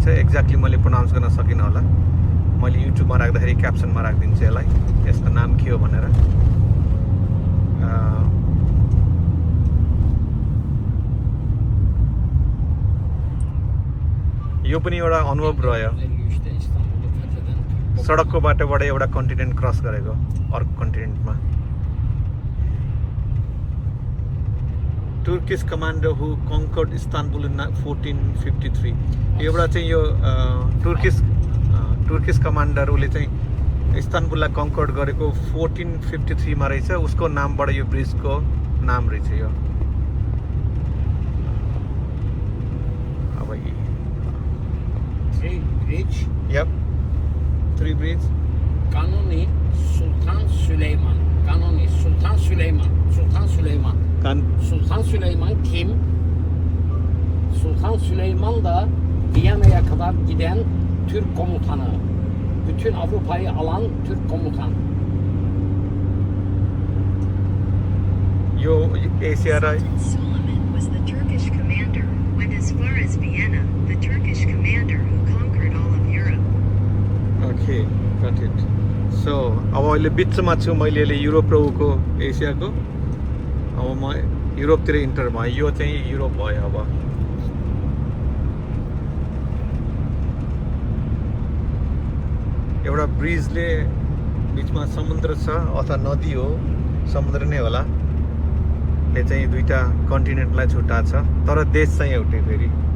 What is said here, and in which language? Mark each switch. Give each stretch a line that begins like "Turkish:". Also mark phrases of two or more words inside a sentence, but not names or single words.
Nepali: एक्ज्याक्टली मैले प्रोनाउन्स गर्न सकिनँ होला, मैले युट्युबमा राख्दाखेरि क्याप्सनमा राखिदिन्छु यसलाई, यसको नाम के हो भनेर। यो पनि एउटा अनुभव रह्यो,
Turkish: 1953'te İstanbul'u fetheden
Nepali: सडकको बाटोबाट एउटा कन्टिनेन्ट क्रस गरेको अर्को कन्टिनेन्टमा।
English: Turkish commander who conquered Istanbul in 1453.
Nepali: एउटा चाहिँ यो
English: Turkish commander,
Nepali: उसले चाहिँ इस्तानबुललाई कन्कर्ड गरेको 1453 मा रहेछ। उसको नामबाट यो ब्रिजको नाम रहेछ यो। अब
English: Bridge. Yep 3 bridge.
Turkish: Kanuni Sultan Süleyman. Kanuni Sultan Süleyman. Sultan Süleyman. Sultan Süleyman kim? Sultan Süleyman da Viyana'ya kadar giden Türk komutanı. Bütün Avrupa'yı alan Türk komutan.
Nepali: यो एसिया र
English: Sultan Suleiman was the Turkish commander, went as far as Vienna, the Turkish commander who conquered all of Europe. OK got it.
Nepali: सो अब अहिले बिचमा छु मैले अहिले युरोप र उको एसियाको। अब म युरोपतिर इन्टर भएँ। यो चाहिँ युरोप भयो। अब एउटा ब्रिजले बिचमा समुद्र छ अथवा नदी हो, समुद्र नै होला, ले चाहिँ दुईटा कन्टिनेन्टलाई छुट्टा छ, तर देश चाहिँ एउटै फेरि।